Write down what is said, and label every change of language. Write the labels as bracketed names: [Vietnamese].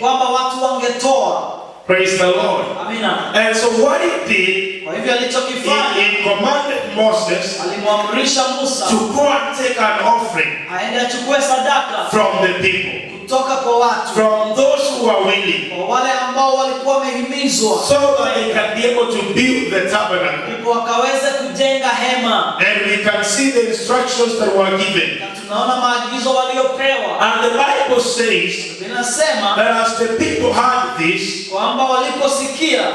[Swahili] kwamba watu wangetoa. [English] Praise the Lord. [Swahili] Amina. [English] And so what he did, [Swahili] Kwa hivyo alichokifanya, [English] he commanded Moses [Swahili] alimwamrisha Musa [English] to go and take an offering [Swahili] aende achukue sadaka [English] from the people, [Swahili] kutoka kwa watu, [English] from those who are willing, [Swahili] kwa wale ambao walikuwa wamehimizwa, [English] so that they can be able to build the tabernacle. [Swahili] ndipo wakaweze kujenga hema. [English] And we can see the instructions that were given. [Swahili] Na tunaona maagizo waliopewa. [English] And the Bible says [Swahili] Linasema [English] that as the people heard this, [Swahili] kwamba waliposikia